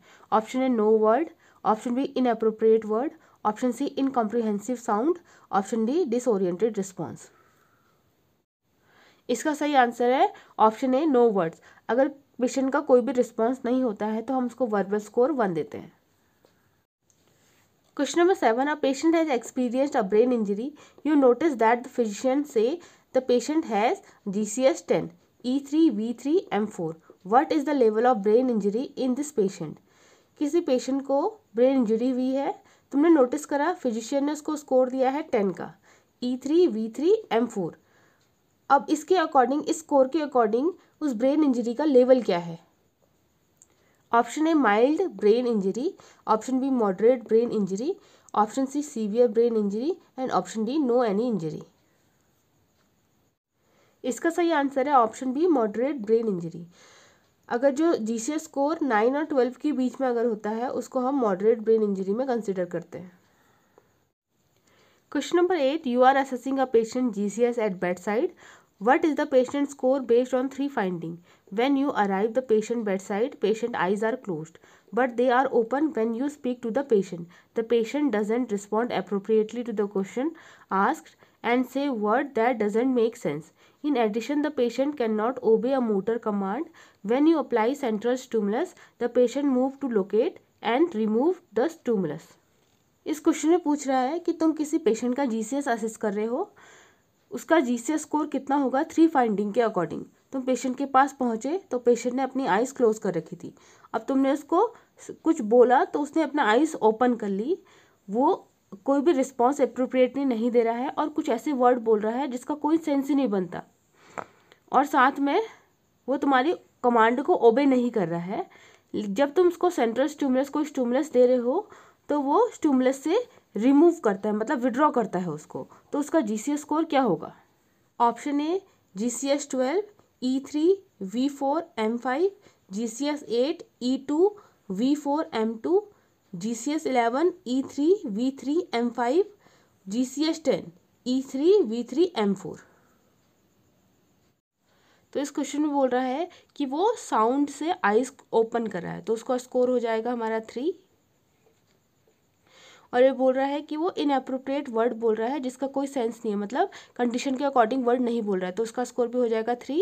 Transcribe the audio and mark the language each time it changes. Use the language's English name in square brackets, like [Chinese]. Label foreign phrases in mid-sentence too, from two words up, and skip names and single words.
[English] option A no word, option B inappropriate word, option C incomprehensible sound, option D disoriented response. [Hindi] इसका सही आंसर है [English] option A no words. [Hindi] अगर पेशेंट का कोई भी रिस्पॉन्स नहीं होता है तो हम उसको [English] verbal score [Hindi] 1 देते हैं। [English] Question number 7, a patient has experienced a brain injury. You notice that the physician say the patient has GCS 10, E3, V3, M4. What is the level of brain injury in this patient? [Hindi] किसी पेशेंट को [English] brain injury [Hindi] हुई है, तुमने नोटिस करा फिजिशियन ने उसको स्कोर दिया है 10 का, E3, V3, M4। अब इसके अकॉर्डिंग, इस स्कोर के अकॉर्डिंग उस [English] brain injury [Hindi] का लेवल क्या है? [English] option A mild brain injury, option B moderate brain injury, option C severe brain injury and option D no any injury. [Hindi] इसका सही आंसर है [English] option B moderate brain injury. [Hindi] अगर जो [English] GCS score [Hindi] 9 और 12 के बीच में अगर होता है उसको हम [English] moderate brain injury [Hindi] में कंसिडर करते हैं। [English] question number 8, you are assessing a patient GCS at bed side. What is the patient score based on 3 findings? When you arrive the patient bedside, patient eyes are closed, but they are open when you speak to the patient. The patient doesn't respond appropriately to the question asked and say word that doesn't make sense. In addition, the patient cannot obey a motor command. When you apply central stimulus, the patient move to locate and remove the stimulus. [Hindi] इस क्वेश्चन में पूछ रहा है कि तुम किसी पेशेंट का [English] GCS assess [Hindi] कर रहे हो, उसका [English] GCS score [Hindi] कितना होगा 3 फाइंडिंग के अकॉर्डिंग। तुम पेशेंट के पास पहुंचे तो पेशेंट ने अपनी [English] eyes close [Hindi] कर रखी थी। अब तुमने उसको कुछ बोला तो उसने अपना [English] eyes open [Hindi] कर ली, वो कोई भी [English] response appropriately [Hindi] नहीं दे रहा है और कुछ ऐसे वर्ड बोल रहा है जिसका कोई सेंस ही नहीं बनता, और साथ में वो तुम्हारी कमांड को ओबे नहीं कर रहा है। जब तुम उसको [English] central stimulus [Hindi] कोई स्टिमुलस दे रहे हो तो वो स्टिमुलस से रिमूव करता है, मतलब विड्रॉ करता है उसको, तो उसका [English] GCS score [Hindi] क्या होगा? [English] option A GCS 12, E3 V4 M5, GCS 8 E2 V4 M2, GCS 11 E3 V3 M5, GCS 10 E3 V3 M4। [Hindi] तो इस क्वेश्चन में बोल रहा है कि वो साउंड से [English] eyes open [Hindi] कर रहा है, तो उसका स्कोर हो जाएगा हमारा 3। और ये बोल रहा है कि वो [English] inappropriate word [Hindi] बोल रहा है जिसका कोई सेंस नहीं है, मतलब कंडीशन के अकॉर्डिंग वर्ड नहीं बोल रहा है, तो उसका स्कोर भी हो जाएगा 3।